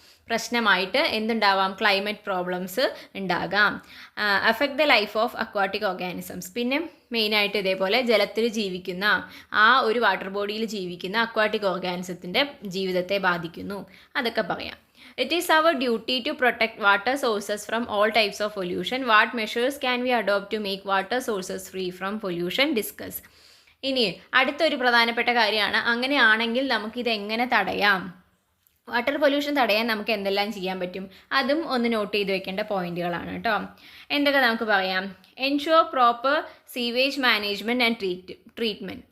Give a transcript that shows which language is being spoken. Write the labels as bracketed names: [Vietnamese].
[Malayalam] പ്രശ്നമായിട്ട് എന്തുണ്ടാവാം, climate problems ഉണ്ടാകാം. [English] Affect the life of aquatic organisms. [Malayalam] പിന്നെ മെയിനായിട്ട് ഇതേപോലെ ജലത്തിൽ ജീവിക്കുന്ന ആ ഒരു വാട്ടർ ബോഡിയിൽ ജീവിക്കുന്ന അക്വാട്ടിക് ഓർഗാനിസത്തിൻ്റെ ജീവിതത്തെ ബാധിക്കുന്നു. അതൊക്കെ പറയാം. [English] It is our duty to protect water sources from all types of pollution. What measures can we adopt to make water sources free from pollution? Discuss. [Malayalam] ഇനി അടുത്തൊരു പ്രധാനപ്പെട്ട കാര്യമാണ്, അങ്ങനെയാണെങ്കിൽ നമുക്കിത് എങ്ങനെ തടയാം? വാട്ടർ പൊല്യൂഷൻ തടയാൻ നമുക്ക് എന്തെല്ലാം ചെയ്യാൻ പറ്റും? അതും ഒന്ന് നോട്ട് ചെയ്ത് വെക്കേണ്ട പോയിന്റുകളാണ് കേട്ടോ. എന്തൊക്കെ നമുക്ക് പറയാം? [English] Ensure proper sewage management and treatment.